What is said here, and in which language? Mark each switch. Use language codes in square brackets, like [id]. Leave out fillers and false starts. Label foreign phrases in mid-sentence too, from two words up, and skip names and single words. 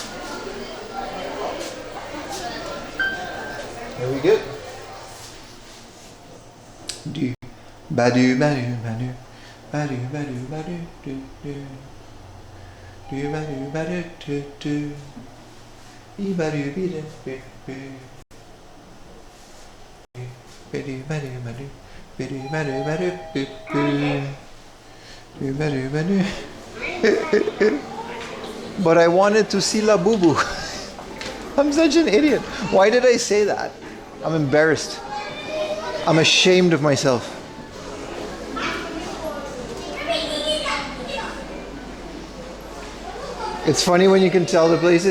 [en] Are we good? Do badu badu badu badu badu badu do do do badu badu do do be badu be do be badu badu badu badu badu badu be badu badu. But I wanted to see La Boo Boo. I'm such an idiot. Why did I say that? I'm embarrassed. I'm ashamed of myself. It's funny when you can tell the places.